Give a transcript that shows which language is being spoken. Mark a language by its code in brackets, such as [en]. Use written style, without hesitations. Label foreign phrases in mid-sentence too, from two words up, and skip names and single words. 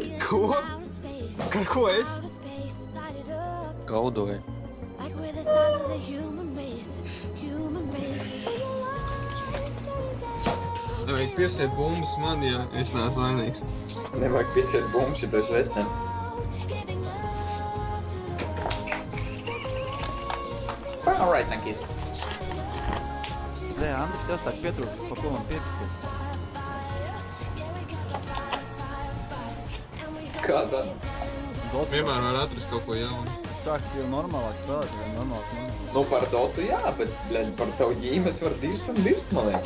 [lv] Ko? Ko es? Gaudoju. Nevajag piesiet bumbas man, ja es neesmu vainīgs. Nevajag piesiet bumbas, ja tu esi vecen. [en] Alright, thank you. [lv] Nē, Andri, tev sāk pietrūkt, pa ko man piepisties. Kādā? Vienmēr var atrast kaut ko jaunu. Sāks jau normālāk spēlēt, vai normālāk. Nu, par Dotu jā, bet, bļaļ, par tavu ģīmes var dirst, man liekas.